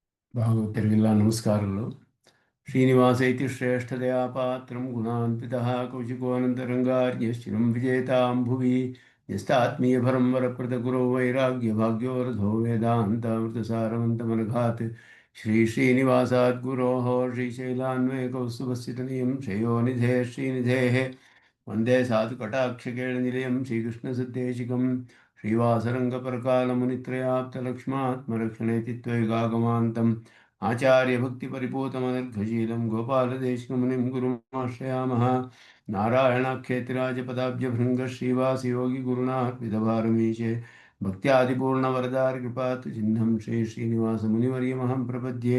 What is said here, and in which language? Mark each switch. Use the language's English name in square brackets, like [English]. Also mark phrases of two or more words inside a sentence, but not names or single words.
[Kannada] ಭಾಗವತರಿಗೆಲ್ಲ ನಮಸ್ಕಾರಗಳು. [Sanskrit] ಶ್ರೀನಿವಾಸ ಇತಿ ಶ್ರೇಷ್ಠದಯಾ ಪಾತ್ರಂ ಗುಣಾನ್ವಿತಃ ಕೌಶಿಕೋನಂತರಂಗಾರ್ಯಶ್ಚಿರಂ ವಿಜೇತಾಂ ಭುವಿ ಯಸ್ತಾತ್ಮೀಯಭರಂ ವರಪ್ರದ ಗುರೋ ವೈರಾಗ್ಯ ಭಾಗ್ಯೋರಧೋ ವೇದಾಂತಾಮೃತಸಾರವಂತಮನಘಾತ್ ಶ್ರೀ ಶ್ರೀನಿವಾಸಾತ್ ಗುರೋಃ ಶ್ರೀಶೈಲಾನ್ವಯ ಕೌಸ್ತುಭಸ್ಥಿತನಿಯಂ ಶ್ರೇಯೋನಿಧೇ ಶ್ರೀನಿಧೇಃ ವಂದೇ ಸಾಧುಕಟಾಕ್ಷಕೇಳನಿಲಯಂ ಶ್ರೀಕೃಷ್ಣಸದ್ದೇಶಿಕಂ ಶ್ರೀವಾಸರಂಗಪರಕಾಲमुनित्रयाप्तलक्ष्मात्मरक्षणेति त्वयिगागमान्तम् आचार्यभक्तिपरिपूतमनर्घशीलं गोपालदेशिकमुनिं गुरुमाश्रयामः। नारायणाख्येतिराजपदाब्जभृङ्गश्रीवासयोगिगुरुणार्पितभारमीशे भक्त्यादिपूर्णवरदारिकृपातुचिह्नं श्रीश्रीनिवासमुनिवर्यमहं प्रपद्ये।